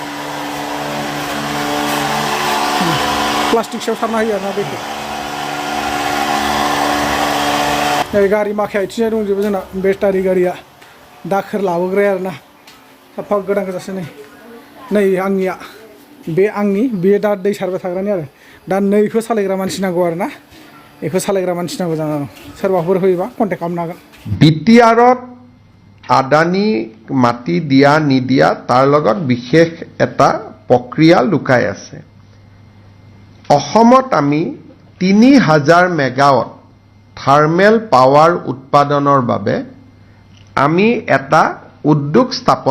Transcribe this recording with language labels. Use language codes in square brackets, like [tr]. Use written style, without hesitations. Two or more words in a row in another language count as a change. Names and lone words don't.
[brx] दं प्लास्टिक सायाव सारना होयो आरोना दैखौ नै गारि माखाया इथिंजाय दंजोबो जोंना बेटारि गारिया दाखोर लाबोग्राया आरोना साफा गोदान गोजासो नै आंनिया बे आंनि बे दा दै सारबाय थाग्रानि आरो दा नैखौ सालायग्रा मानसि नांगौ आरोना बेखौ सालायग्रा मानसि नांगौ जानानै सोरबाफोर होयोबा कन्टेक्ट खालामनो हागोन [as] বিটিআৰত আদানী মাটি দিয়া নিদিয়া তাৰ লগত বিশেষ এটা প্ৰক্ৰিয়া লুকাই আছে অসমত আমি 3000 [en] megawatt thermal power [as] উৎপাদনৰ বাবে আমি এটা উদ্যোগ স্থাপন